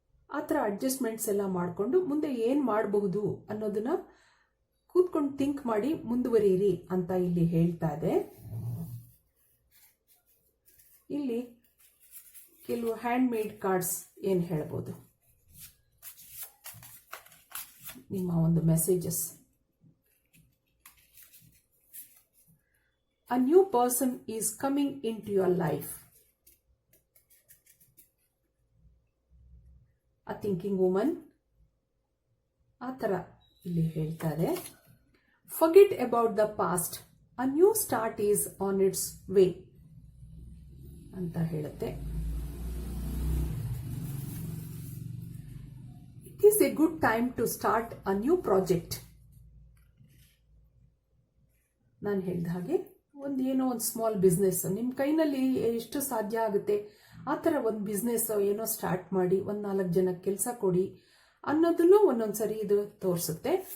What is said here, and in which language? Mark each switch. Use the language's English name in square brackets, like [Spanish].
[Kannada] ಆ ಥರ ಅಡ್ಜಸ್ಟ್ಮೆಂಟ್ಸ್ ಎಲ್ಲ ಮಾಡಿಕೊಂಡು ಮುಂದೆ ಏನು ಮಾಡಬಹುದು ಅನ್ನೋದನ್ನ ಕೂತ್ಕೊಂಡು ಥಿಂಕ್ ಮಾಡಿ ಮುಂದುವರಿಯಿರಿ ಅಂತ ಇಲ್ಲಿ ಹೇಳ್ತಾ ಇದೆ. ಇಲ್ಲಿ ಕೆಲವು ಹ್ಯಾಂಡ್ ಮೇಡ್ ಕಾರ್ಡ್ಸ್ ಏನು ಹೇಳ್ಬೋದು, ನಿಮ್ಮ ಒಂದು messages. [English] A new person is coming into your life. A thinking woman. [Kannada] ಆ ಥರ ಇಲ್ಲಿ ಹೇಳ್ತಾ ಇದೆ. [English] Forget about the past. A new start is on its way [Kannada] ಅಂತ ಹೇಳುತ್ತೆ. [English] It is a good time to start a new project. [Kannada] ನಾನು ಹೇಳಿದ ಹಾಗೆ ಏನೋ ಒಂದು ಸ್ಮಾಲ್ ಬಿಸ್ನೆಸ್ ನಿಮ್ಮ ಕೈನಲ್ಲಿ ಎಷ್ಟು ಸಾಧ್ಯ ಆಗುತ್ತೆ ಆ ಥರ ಒಂದು ಬಿಸ್ನೆಸ್ ಏನೋ ಸ್ಟಾರ್ಟ್ ಮಾಡಿ 4 ಜನಕ್ಕೆ ಕೆಲಸ ಕೊಡಿ ಅನ್ನೋದನ್ನು ಒಂದೊಂದ್ಸರಿ ಇದು ತೋರಿಸುತ್ತೆ.